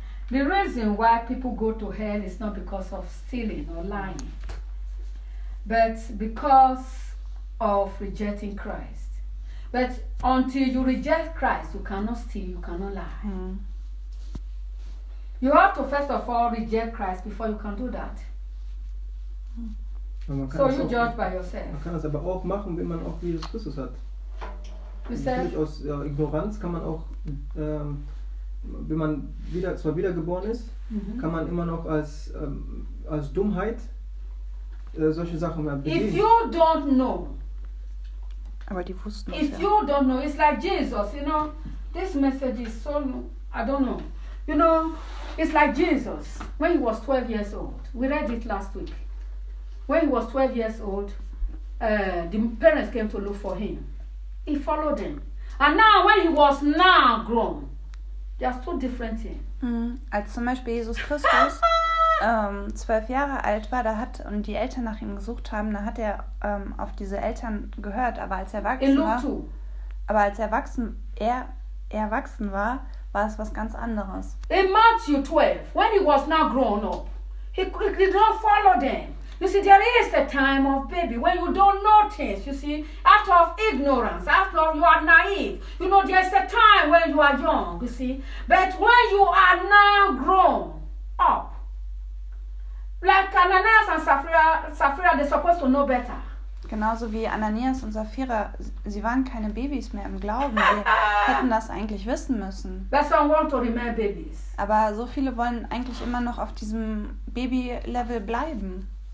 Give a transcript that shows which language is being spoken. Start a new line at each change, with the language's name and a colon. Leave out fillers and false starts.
English: The reason why people go to hell is not because of stealing or lying, but because of rejecting Christ. But until you reject Christ, you cannot steal, you cannot lie. Mm. You have to first of all reject Christ before you can do that. So you judge by yourself.
German: Man kann das aber auch machen, wenn man auch Jesus Christus hat.
English: You said,
German: aus Ignoranz kann man auch, wenn man wiedergeboren ist, mm-hmm. kann man immer noch als, als Dummheit solche Sachen begehen.
English: If you don't know,
German: aber die wussten
English: if
German: ja.
English: you don't know, it's like Jesus, you know. This message is so, I don't know. You know, it's like Jesus, when he was 12 years old. We read it last week. When he was 12 years old, the parents came to look for him. He followed them. And now, when he was now grown, there are two different things.
German: Mm, als zum Beispiel Jesus Christus 12 Jahre alt war, da hat und die Eltern nach ihm gesucht haben, da hat er auf diese Eltern gehört, aber als er erwachsen war, erwachsen war, war es was ganz anderes.
English: In Matthew 12, when he was now grown up, he did not follow them. You see, there is a time of baby when you don't notice, you see, out of ignorance, after you are naive. You know, there is a time when you are young, you see, but when you are now grown up, like Ananias and Sapphira, they're supposed to know better.
German: Genauso wie Ananias und Sapphira, sie waren keine Babys mehr im Glauben. Sie hätten das eigentlich wissen müssen.
English: But some want to remain babies.
German: Aber so viele wollen eigentlich immer noch auf diesem Baby-Level bleiben.